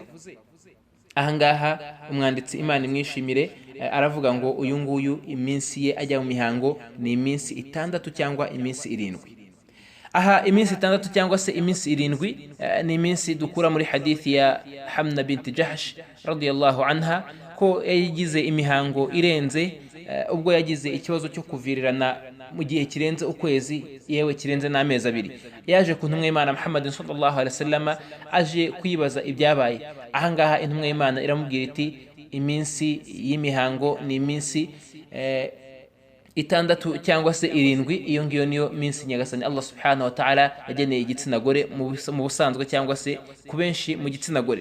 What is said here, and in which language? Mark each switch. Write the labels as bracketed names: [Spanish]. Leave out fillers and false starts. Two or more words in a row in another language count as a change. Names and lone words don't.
[Kinyarwanda] Ahangaha umwanditsi Imana imwishimire aravuga ngo uyu nguyu iminsi ye ajya mu mihango ni iminsi 6 cyangwa iminsi 7. Aha iminsi 6 cyangwa se iminsi 7 ni iminsi dukura muri hadithi ya Hamna binti Jahsh [Arabic] رضي الله عنها [Kinyarwanda] ko yagize imihango irenze ubwo yagize ikibazo cyo kuvirirana mu gihe kirenze ukwezi, yewe kirenze n'amezi 2. Yaje ku ntumwa y'Imana Muhammad [Arabic] صلى الله عليه وسلم [Kinyarwanda] aje kwibaza ibyabaye. Ahangaha intumwa y'Imana iramubwira iti iminsi y'imihango ni iminsi 6 cyangwa se 7. Iyo ngiyo niyo minsi nyagasani [Arabic] الله سبحانه وتعالى [Kinyarwanda] yageneye igitsina gore mu busanzwe cyangwa se ku benshi mu gitsina gore.